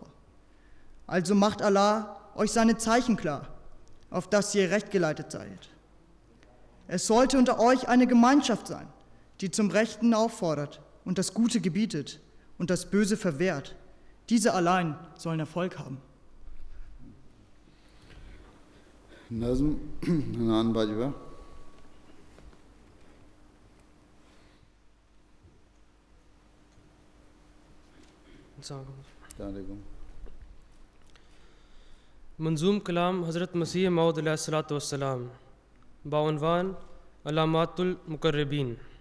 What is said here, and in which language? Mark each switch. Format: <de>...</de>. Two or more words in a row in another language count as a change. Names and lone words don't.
<de>Also macht Allah euch seine Zeichen klar, auf dass ihr recht geleitet seid. Es sollte unter euch eine Gemeinschaft sein, die zum Rechten auffordert und das Gute gebietet und das Böse verwehrt. Diese allein sollen Erfolg haben.</de> <ur>نظم حنان باجوہ۔ السلام علیکم۔ منظوم کلام حضرت مسیح موعود</ur> <ar>علیہ الصلوۃ والسلام</ar> <ur>بعنوان علامات المقربین۔</ur>